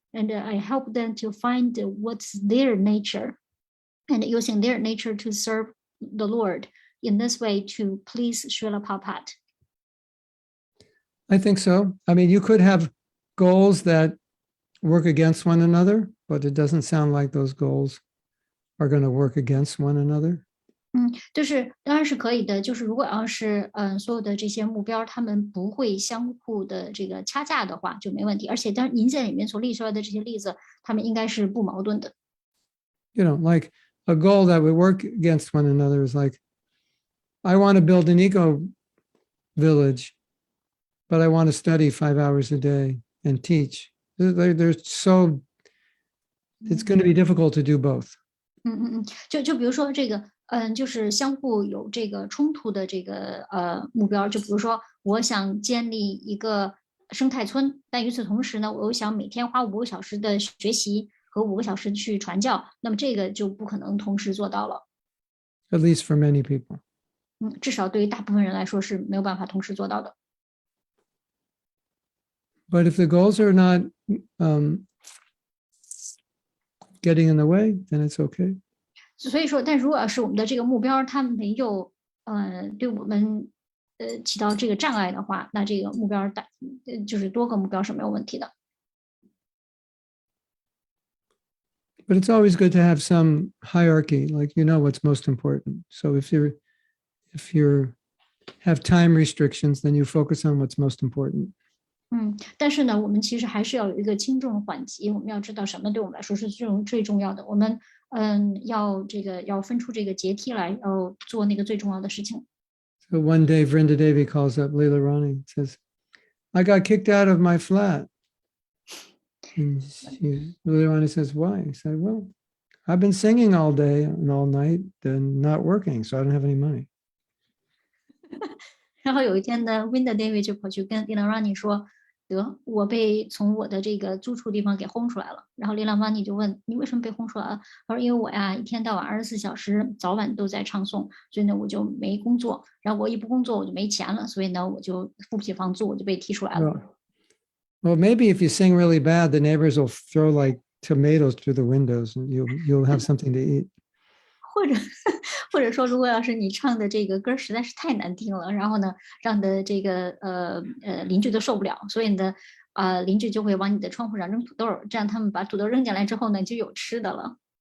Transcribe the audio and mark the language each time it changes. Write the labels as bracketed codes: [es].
[en] And I help them to find what's their nature and using their nature to serve the Lord in this way to please Srila Prabhupada. I think so. I mean, you could have goals that work against one another, but it doesn't sound like those goals are going to work against one another. [zh] 就是当然是可以的。就是如果要是所有的这些目标，他们不会相互的这个掐架的话，就没问题。而且当然您在里面所列出来的这些例子，他们应该是不矛盾的。 [en] Like a goal that would work against one another is like, I want to build an eco village, but I want to study 5 hours a day and teach. They're so, it's going to be difficult to do both. [zh] 就比如说这个，就是相互有这个冲突的这个目标。就比如说，我想建立一个生态村，但与此同时呢，我又想每天花5个小时的学习和5个小时去传教，那么这个就不可能同时做到了。 [en] At least for many people. [zh] 至少对于大部分人来说是没有办法同时做到的。 [en] But if the goals are not getting in the way, then it's okay. [zh] 所以说，但如果要是我们的这个目标它没有对我们起到这个障碍的话，那这个目标就是多个目标是没有问题的。 [en] But it's always good to have some hierarchy, like what's most important. So if you have time restrictions, then you focus on what's most important. [zh] 但是呢，我们其实还是要有一个轻重缓急，我们要知道什么对我们来说是最重要的。我们要分出这个阶梯来，要做那个最重要的事情。 [en] So one day, Vrinda Devi calls up Leela Rani and says, "I got kicked out of my flat." And Leela Rani says, "Why?" He said, "Well, I've been singing all day and all night and not working, so I don't have any money." [zh] 然后有一天呢 ，Winda David 就跑去跟 Leela Rani 说。得，我被从我的这个租处地方给轰出来了。然后琳琅邦尼就问你为什么被轰出来了？他说因为我呀一天到晚24小时早晚都在唱诵，所以呢我就没工作。然后我一不工作我就没钱了，所以呢我就付不起房租，我就被踢出来了。 [en] Well, maybe if you sing really bad, the neighbors will throw like tomatoes through the windows, and you'll have something to eat. [zh] 或者说，如果要是你唱的这个歌实在是太难听了，然后呢，让的这个邻居都受不了，所以呢，邻居就会往你的窗户上扔土豆，这样他们把土豆扔进来之后呢，就有吃的了。